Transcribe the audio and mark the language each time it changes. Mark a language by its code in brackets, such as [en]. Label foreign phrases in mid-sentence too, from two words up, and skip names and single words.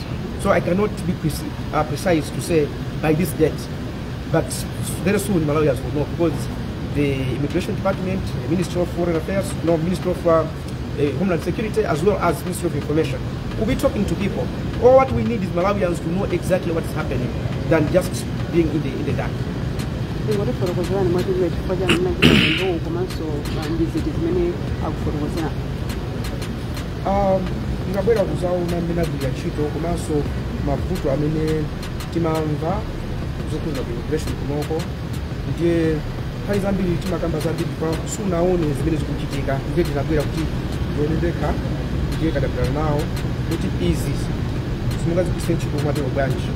[en] So I cannot be precise to say by this date, but very soon Malawians will know, because the Immigration Department, the Ministry of Foreign Affairs, Ministry of Homeland Security, as well as Ministry of Information, will be talking to people. All what we need is Malawians to know exactly what is happening than just being in the dark. [ny] ngotifotokozerani mwachidule chifukwa cha mnachitaendo komanso ndiziti zimene akufotokozera. Ngabwera kuzaona mmene agwira ntchito komanso mavuto amene timamva zokhudza ku immigration kunoko, ndiye nthawi zambiri timakamba zambiri pa sunaone zimene zikuchitika, ndiye tinabwera kuti ndione ndekha ndiye kadabwera nawo kuti izi simungazigwiritse ntchito mwatero bwanji.